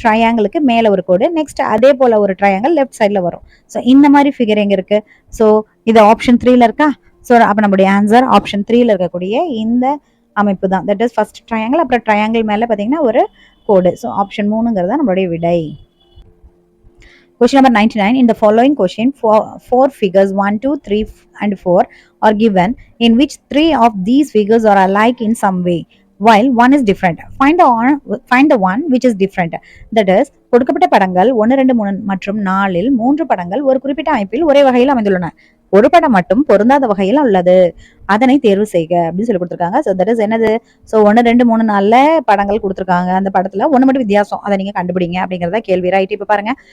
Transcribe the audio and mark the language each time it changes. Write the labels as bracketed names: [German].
[Tamil] ட்ரையாங்கிளுக்கு மேல ஒரு கோடு, நெக்ஸ்ட் அதே போல ஒரு ட்ரையாங்கிள் லெஃப்ட் சைட்ல வரும். சோ இந்த மாதிரி ஃபிகர் எங்க இருக்கு? சோ இது ஆப்ஷன் 3ல இருக்கா? சோ அப்ப நம்மளுடைய ஆன்சர் ஆப்ஷன் 3ல இருக்கக்கூடிய இந்த அமைப்பு தான். தட் இஸ் ஃபர்ஸ்ட் ட்ரையாங்கிள், அப்புறம் ட்ரையாங்கிள் மேல பாத்தீங்கன்னா ஒரு கோடு. சோ ஆப்ஷன் 3ங்கிறது நம்மளுடைய விடை. [English] Question number 99. In the following question, four figures 1, 2, 3 and 4 are given in which 3 of these figures are alike in some way while one is different. Find the one which is different. That is, [Tamil] கொடுக்கப்பட்ட படங்கள் 1 2 3 மற்றும் 4ல் 3 படங்கள் ஒரு குறிப்பிட்ட அமைப்பில் ஒரே வகையில் அமைந்துள்ளன. ஒரு படம் மட்டும் பொருந்தாத வகையில் உள்ளது. அதனை தேர்வு செய்க அப்படின்னு சொல்லி கொடுத்துருக்காங்க. ஸோ தட் இஸ் என்னது? ஸோ 1 2 3 4 படங்கள் கொடுத்துருக்காங்க. அந்த படத்துல ஒண்ணு மட்டும் வித்தியாசம், அதை நீங்க கண்டுபிடிங்க அப்படிங்கறத கேள்வி. ரைட். இப்ப பாருங்க.